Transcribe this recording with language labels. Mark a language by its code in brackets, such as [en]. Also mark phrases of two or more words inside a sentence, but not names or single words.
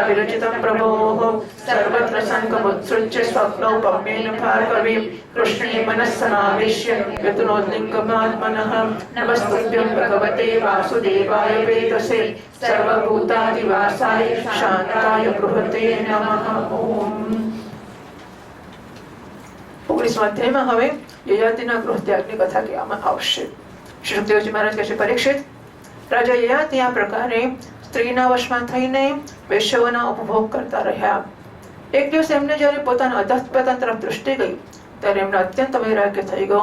[sa] विरचितं प्रभोः सर्वत्र संगमुत्सृज्य स्वप्नोपम्येन भार्गवी कृष्णे मनस्समावेश्य यतनोद्लिङ्गमात्मनः नमस्तुभ्यं भगवते वासुदेवाय वेदसे सर्वभूतादिवासाय शान्ताय बृहते नमः ओम [gu] 19 અધ્યાયમાં હવે યયાતિના ગૃહત્યાગની કથા કહેવામાં આવશે. શ્રી સુખદેવજી મહારાજ કહે છે, પરીક્ષિત, રાજા યયાતિ આ પ્રકારે સ્ત્રીના વશમાં થઈને વૈશ્યઓના ઉપભોગ કરતા રહ્યા. એક દિવસ એમને જ્યારે પોતાના અધઃપતન તરફ દૃષ્ટિ ગઈ ત્યારે એમને અત્યંત વૈરાગ્ય થઈ ગયો.